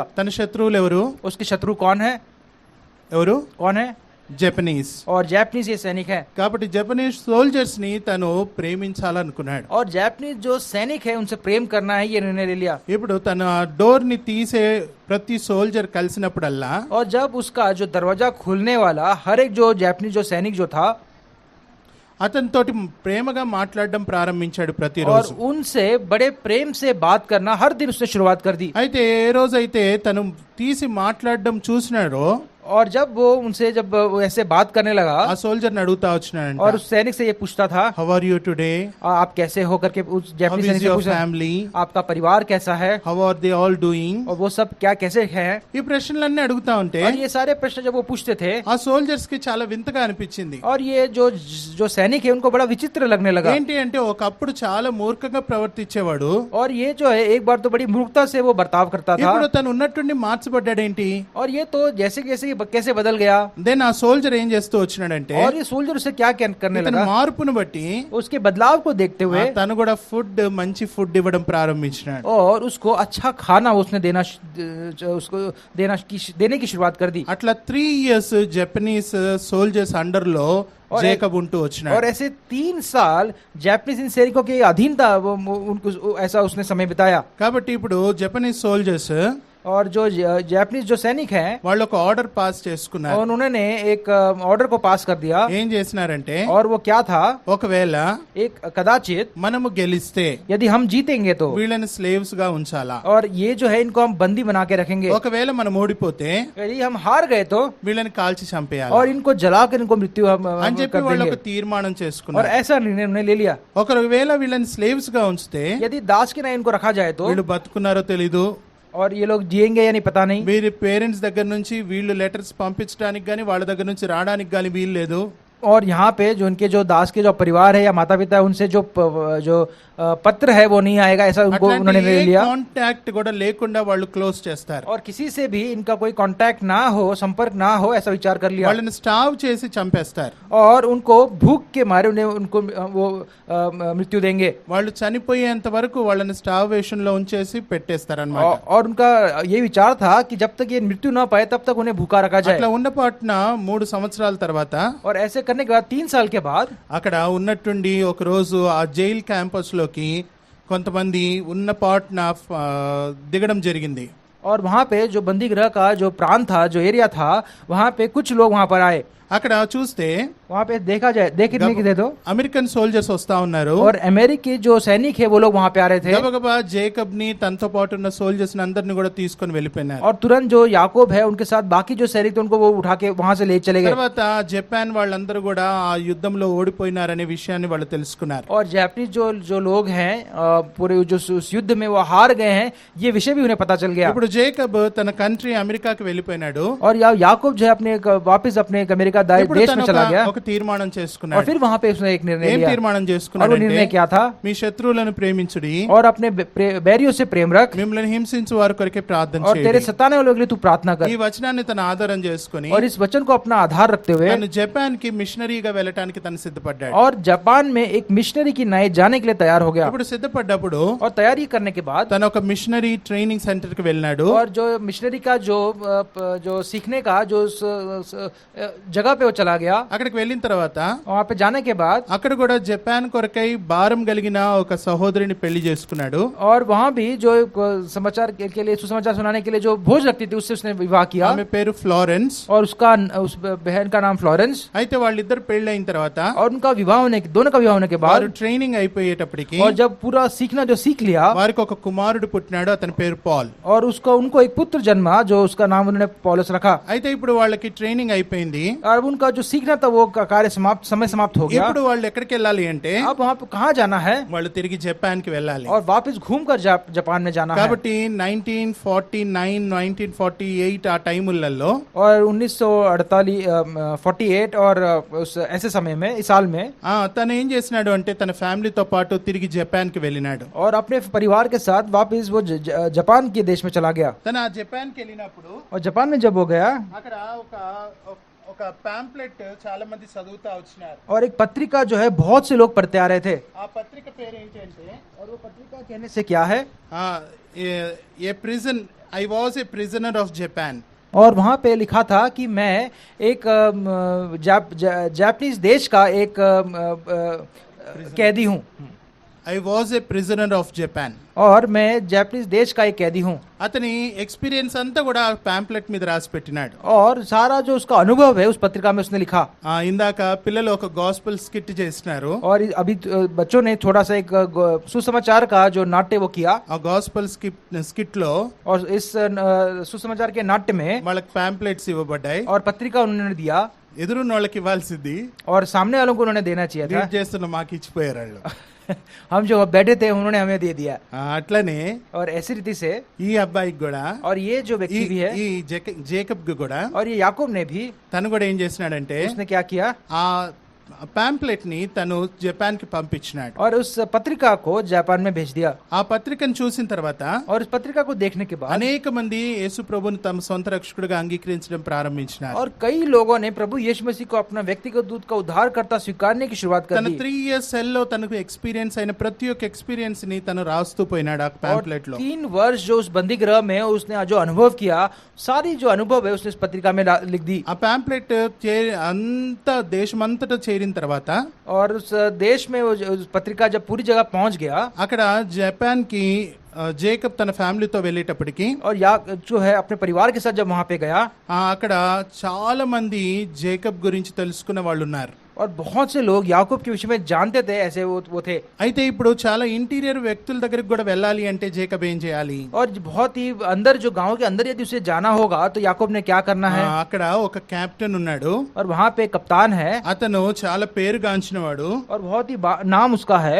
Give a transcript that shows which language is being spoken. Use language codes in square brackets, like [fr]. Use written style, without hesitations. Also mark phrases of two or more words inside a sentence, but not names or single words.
[te] తన శత్రువులు ఎవరు? [hi] उसके शत्रु कौन है? [te] ఎవరు? [hi] कौन है? [te] జపనీస్. [hi] और जापानीज ये सैनिक है. [te] కాబట్టి [en] Japanese soldiers [te] ని తను ప్రేమించాలనుకున్నాడు. [hi] और जापानीज जो सैनिक है उनसे प्रेम करना है, ये निर्णय ले लिया. [te] ఇప్పుడు తన డోర్ ని తీసే ప్రతి సోల్జర్ కలిసినప్పుడల్లా [hi] और जब उसका जो दरवाजा खुलने वाला हर एक जो जापानीज जो सैनिक जो था, [te] అతనితోటి ప్రేమగా మాట్లాడడం ప్రారంభించాడు [hi] और [te] ప్రతిరోజు. [hi] उनसे बड़े प्रेम से बात करना हर दिन उसने शुरुआत कर दी. [te] అయితే ఏ రోజైతే తను తీసి మాట్లాడడం చూసినాడో, [hi] और जब वो उनसे जब वो ऐसे बात करने लगा, [te] ఆ సోల్జర్ ని అడుగుతా [hi] और [te] వచ్చినాడంట, [hi] उस सैनिक से ये पूछता था, [en] how are you today, [hi] आप कैसे हो करके उस [en] హౌ [hi] जापानीज [en] ఇస్ [hi] सैनिक से [en] యువర్ [hi] पूछा, [en] ఫ్యామిలీ, [hi] आपका परिवार कैसा है, [en] how are they all doing, [hi] और वो सब क्या कैसे है. [te] ఈ ప్రశ్నలన్నీ అడుగుతా ఉంటే [hi] और ये सारे प्रश्न जब वो पूछते थे, [te] ఆ సోల్జర్స్ కి చాలా వింతగా అనిపించింది. [hi] और ये जो सैनिक है उनको बड़ा विचित्र लगने लगा. [te] ఏంటి అంటే ఒకప్పుడు చాలా మూర్ఖంగా ప్రవర్తించేవాడు, [hi] और ये जो है एक बार तो बड़ी मूर्खता से वो बर्ताव करता था, [te] ఇప్పుడు తను ఉన్నట్టుండి మార్చబడ్డాడేంటి. [hi] और ये तो जैसे कैसे बदल गया. [te] దెన్ ఆ సోల్జర్ ఏం చేస్తూ వచ్చినాడంటే, [hi] और ये सोल्जर उसे क्या करने [te] ఇతని [hi] लगा, [te] మార్పును బట్టి [hi] उसके बदलाव को देखते हुए, [te] తను కూడా మంచి ఫుడ్ ఇవ్వడం ప్రారంభించినాడు. [hi] और उसको अच्छा खाना उसने उसको देने की शुरुआत कर दी. [te] అట్లా 3 years [en] Japanese soldiers under [te] లో [hi] और [te] జేకబ్ ఉంటూ [hi] और [te] వచ్చినాడు. [hi] ऐसे 3 साल जापानीज इन सैनिकों के अधीन था, वो उनको ऐसा उसने समय बिताया. [te] కాబట్టి ఇప్పుడు [en] Japanese soldiers [hi] और जो जापानीज जो सैनिक हैं, [te] వాళ్ళు ఒక [en] order pass [te] చేసుకున్నారు. [hi] और उन्होंने एक ऑर्डर को पास कर दिया. [te] ఏం చేసినారంటే, [hi] और वो क्या था, [te] ఒకవేళ [hi] एक कदाचित [te] మనము గెలిస్తే [hi] यदि हम जीतेंगे तो, [te] వీళ్ళని స్లేవ్స్ గా ఉంచాలా, [hi] और ये जो है इनको हम बंदी बना के रखेंगे. [te] ఒకవేళ మనం ఓడిపోతే [hi] यदि हम हार गए तो, [te] వీళ్ళని కాల్చి చంపేయాలి [hi] और इनको जलाकर इनको मृत्यु [te] అని చెప్పి [hi] कर [te] వాళ్ళు [hi] देंगे. [te] ఒక తీర్మానం [hi] और [te] చేసుకున్నారు. [hi] ऐसा निर्णय उन्होंने ले लिया. [te] ఒకవేళ వీళ్ళని స్లేవ్స్ గా ఉంచితే [hi] यदि दास के नाम इनको रखा जाए तो, [te] వీళ్ళు బతుకున్నారో తెలీదు, [hi] और ये लोग जिएंगे या नहीं पता नहीं. [te] వీరి పేరెంట్స్ దగ్గర నుంచి వీళ్ళు లెటర్స్ పంపించడానికి గానీ వాళ్ళ దగ్గర నుంచి రావడానికి గానీ వీలు లేదు. [hi] और यहाँ पे जो उनके जो दास के जो परिवार है या माता पिता है उनसे जो पत्र है वो नहीं आएगा, ऐसा उनको उन्होंने ले लिया। [te] కాంటాక్ట్ కూడా లేకుండా వాళ్ళు క్లోజ్ చేస్తారు. [hi] और किसी से भी इनका कोई कांटेक्ट ना हो, संपर्क ना हो, ऐसा विचार कर लिया। [te] వాళ్ళని స్టావ్ చేసి చంపేస్తారు. [hi] और उनको भूख के मारे उनको वो मृत्यु देंगे। [te] వాళ్ళు చనిపోయేంత వరకు వాళ్ళని స్టావేషన్ లో ఉంచేసి పెట్టేస్తారు అన్నమాట. [hi] और उनका ये विचार था कि जब तक ये मृत्यु ना पाए तब तक उन्हें भूखा रखा जाए। [te] అట్లా ఉన్న పాటున 3 సంవత్సరాల తర్వాత [hi] और ऐसे करने के बाद 3 साल के बाद [te] అక్కడ ఉన్నట్టుండి ఒక రోజు ఆ [en] jail campus [te] లోకి కొంతమంది ఉన్న పాటున దిగడం జరిగింది. [hi] और वहाँ पे जो बंदी गृह का जो प्रांत था, जो एरिया था, वहाँ पे कुछ लोग वहाँ पर आए। [te] అక్కడ చూస్తే [hi] वहाँ पे देखा जाए, देखने की दे दो, [te] అమెరికన్ సోల్జర్స్ వస్తా ఉన్నారు. [hi] और अमेरिकी जो सैनिक है वो लोग वहाँ पे आ रहे थे। [te] గబగబా జేకబ్ ని తనతో పాటు ఉన్న సోల్జర్స్ అందరిని కూడా తీసుకొని వెళ్ళిపోయినారు. [hi] और तुरंत जो याकूब है उनके साथ बाकी जो सैनिक थे उनको वो उठा के वहाँ से ले चले गए। [te] తర్వాత జపాన్ వాళ్ళందరూ కూడా ఆ యుద్ధంలో ఓడిపోయినారనే విషయాన్ని వాళ్ళు తెలుసుకున్నారు. [hi] और जापानीज जो लोग हैं पूरे जो उस युद्ध में वो हार गए हैं, ये विषय भी उन्हें पता चल गया। [te] ఇప్పుడు జేకబ్ తన కంట్రీ అమెరికాకి వెళ్ళిపోయినాడు. [hi] और याकूब जो है अपने वापस अपने अमेरिका [te] ఇప్పుడు [hi] देश [te] తను [hi] में चला गया। [te] ఒక తీర్మానం [hi] और [te] చేసుకున్నాడు. [hi] फिर वहाँ पे उसने एक निर्णय [te] ఏం [hi] लिया। [te] తీర్మానం [hi] और वो [te] చేసుకున్నాడంటే [hi] निर्णय क्या था? [te] మీ శత్రువులను ప్రేమించుడి, [hi] और अपने बैरियों से प्रेम रख, [te] మిమ్మల్ని హింసించు వారి కొరకే ప్రార్థన [hi] और तेरे [te] చేయండి. [hi] सताने वालों के लिए तू प्रार्थना [te] ఈ [hi] कर। [te] వచనాన్ని తన ఆధారం చేసుకుని [hi] और इस वचन को अपना आधार रखते हुए [te] తను జపాన్ కి మిషనరీగా వెళ్ళటానికి తను సిద్ధపడ్డాడు. [hi] और जापान में एक मिशनरी की नए जाने के लिए तैयार हो गया। [te] ఇప్పుడు సిద్ధపడ్డప్పుడు [hi] और तैयारी करने के बाद [te] తను ఒక [en] missionary training center [te] కి వెళ్ళాడు. [hi] और जो मिशनरी का जो सीखने का जो जगह पे वो चला गया। [te] అక్కడికి వెళ్ళిన తర్వాత [hi] वहाँ पे जाने के बाद [te] అక్కడ కూడా జపాన్ కొరకై భారం కలిగిన ఒక సహోదరిని పెళ్లి చేసుకున్నాడు. [hi] और वहाँ भी जो समाचार के लिए सुसमाचार सुनाने के लिए जो भोज लगती थी उससे उसने विवाह किया। [te] ఆమె పేరు ఫ్లోరెన్స్. [hi] और उस बहन का नाम फ्लोरेंस। [te] అయితే వాళ్ళిద్దరు పెళ్లి అయిన తర్వాత [hi] और उनका विवाह होने दोनों का विवाह होने के [te] వారు [hi] बाद [te] ట్రైనింగ్ అయిపోయేటప్పటికి [hi] और जब पूरा सीखना जो सीख लिया [te] వారికి ఒక కుమారుడు పుట్టినాడు. అతని పేరు పాల్. [hi] और उनको एक पुत्र जन्मा जो उसका नाम उन्होंने पौलुस रखा। [te] అయితే ఇప్పుడు వాళ్ళకి ట్రైనింగ్ అయిపోయింది. [hi] और उनका जो सीखना था वो कार्य समय समाप्त हो गया। [te] ఇప్పుడు వాళ్ళు ఎక్కడికి వెళ్ళాలి అంటే [hi] अब वहाँ पे कहाँ जाना है? [te] వాళ్ళు తిరిగి జపాన్ కి వెళ్ళాలి. [hi] और वापस घूम कर जापान में जाना है। [te] కాబట్టి 1949 1948 ఆ టైములలో [hi] और 1948 और उस ऐसे समय में इस साल में [te] తను ఏం చేసినాడు అంటే తన ఫ్యామిలీతో పాటు తిరిగి జపాన్ కి వెళ్ళినాడు. [hi] और अपने परिवार के साथ वापस वो जापान के देश में चला गया। [te] తను ఆ జపాన్ కి వెళ్ళినప్పుడు [hi] और जापान में जब वो गया [te] అక్కడ ఒక పాంప్లెట్ చాలా మంది చదువుతా వచ్చినారు. [hi] और एक पत्रिका जो है बहुत से लोग पढ़ते आ रहे थे। [te] ఆ పత్రిక పేరు ఏంటంటే [hi] और वो पत्रिका कहने से क्या है? [en] a prison I was a prisoner of Japan. [hi] और वहाँ पे लिखा था कि मैं एक जापानीज देश का एक कैदी हूँ। [en] I was a prisoner of Japan. [hi] और मैं जापानीज देश का एक कैदी हूँ। [te] అతని ఎక్స్పీరియన్స్ అంతా కూడా పాంప్లెట్ మీద రాసి పెట్టినాడు. [hi] और सारा जो उसका अनुभव है उस पत्रिका में उसने लिखा। [te] ఇందాక పిల్లలు ఒక [en] gospel skit [te] చేసినారు. [hi] और अभी बच्चों ने थोड़ा सा एक सुसमाचार का जो नाट्य वो किया। [te] ఆ [en] gospel skit [te] లో [hi] और इस सुसमाचार के नाट्य में [te] వాళ్ళకి పాంప్లెట్స్ ఇవ్వబడ్డాయి. [hi] और పత్రిका उन्होंने दिया [te] ఎదురున్న వాళ్ళకి ఇవ్వాల్సింది [hi] और सामने वालों को उन्होंने देना चाहिए था। [te] లీడ్ చేస్తున్న మాకు ఇచ్చిపోయారు వాళ్ళు. [hi] हम जो बैठे थे उन्होंने हमें दे दिया। [te] అట్లనే [hi] और ऐसी रीति से [te] ఈ అబ్బాయికి కూడా [hi] और ये जो व्यक्ति भी है [te] ఈ జేకబ్ కి కూడా [hi] और ये याकूब ने भी [te] తను కూడా ఏం చేసినాడంటే [hi] उसने क्या किया? [te] ఆ పాంప్లెట్ ని తను జపాన్ కి పంపించినాడు. [hi] और उस पत्रिका को जापान में भेज दिया। [te] ఆ పత్రికను చూసిన తర్వాత [hi] और उस पत्रिका को देखने के बाद [te] అనేక మంది యేసు ప్రభువును తమ సొంత రక్షకుడిగా అంగీకరించడం ప్రారంభించినారు. [hi] और कई लोगों ने प्रभु यीशु मसीह को अपना व्यक्तिगत दूत का उद्धारकर्ता स्वीकारने की शुरुआत कर [te] తన [hi] दी। [te] 3 [en] years cell [te] లో తనకు ఎక్స్పీరియన్స్ అయిన ప్రతి ఒక్క ఎక్స్పీరియన్స్ ని తను రాస్తూ పోయినాడు ఆ [hi] और [te] పాంప్లెట్ లో. [hi] 3 वर्ष जो उस बंदी गृह में उसने जो अनुभव किया, सारी जो अनुभव है उसने इस पत्रिका में लिख दी। [te] ఆ పాంప్లెట్ అంతా దేశమంతటా చేరిన తర్వాత [hi] और उस देश में वो उस पत्रिका जब पूरी जगह पहुंच गया [te] అక్కడ జపాన్ కి జేకబ్ తన ఫ్యామిలీతో వెళ్ళేటప్పటికి [hi] और या जो है अपने परिवार के साथ जब वहां पे गया [te] అక్కడ చాలా మంది జేకబ్ గురించి తెలుసుకున్న వాళ్ళు ఉన్నారు. [hi] और बहुत से लोग याकूब के विषय में जानते थे, ऐसे वो थे। [te] అయితే ఇప్పుడు చాలా ఇంటీరియర్ వ్యక్తుల దగ్గరికి కూడా వెళ్ళాలి అంటే జేకబ్ ఏం చేయాలి? [hi] और बहुत ही अंदर जो गांव के अंदर यदि उसे जाना होगा तो याकूब ने क्या करना है? [te] అక్కడ ఒక కెప్టెన్ ఉన్నాడు. [hi] और वहां पे कप्तान है। [te] అతను చాలా పేరుగాంచినవాడు. [hi] और बहुत ही नाम उसका है।